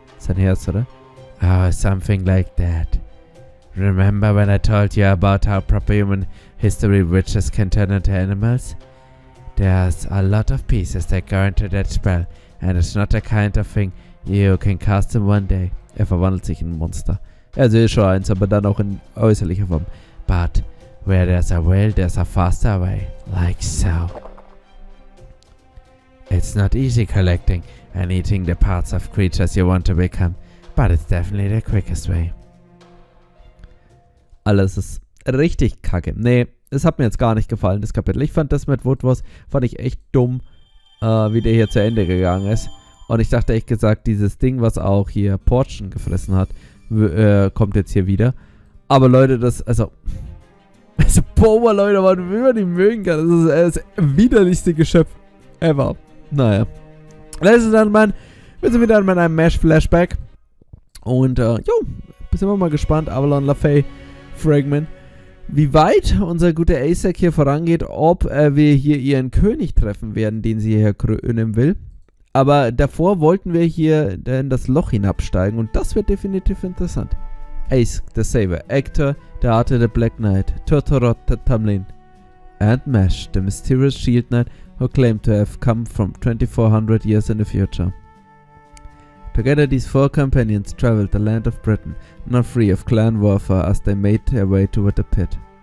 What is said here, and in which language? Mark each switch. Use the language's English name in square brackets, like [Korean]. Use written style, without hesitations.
[German] Sein Herz, oder? [English] Oh, something like that. Remember when I told you about how proper human history witches can turn into animals? There's a lot of pieces that go into that spell, and it's not the kind of thing you can cast in one day. [German] Verwandelt sich in ein Monster. Also schon eins, aber dann auch in äußerlicher Form. [English] But where there's a will, there's a faster way. Like so. It's not easy collecting and eating the parts of creatures you want to become, but it's definitely the quickest way. [German] Alles ist richtig kacke. Nee, es hat mir jetzt gar nicht gefallen, das Kapitel. Ich fand das mit Woodwars, fand ich echt dumm, wie der hier zu Ende gegangen ist. Und ich dachte echt gesagt, dieses Ding, was auch hier Portion gefressen hat, kommt jetzt hier wieder. Aber Leute, boah, Leute, man will man nicht mögen kann. Das ist das widerlichste Geschöpf ever. Naja. [English] Ladies and Gentlemen, [German] wir sind wieder in meinem Mesh-Flashback. Und, sind wir mal gespannt. Avalon le Fae Fragment. Wie weit unser guter Asek hier vorangeht, ob wir hier ihren König treffen werden, den sie hier krönen will. Aber davor wollten wir hier in das Loch hinabsteigen und das wird definitiv interessant. [English] Ace, the Saber, Actor, the Art of the Black Knight, Tortorot, the Tamlin, and Mesh, the mysterious shield knight who claimed to have come from 2400 years in the future. Together these four companions traveled the land of Britain, not free of clan warfare as they made their way toward the pit.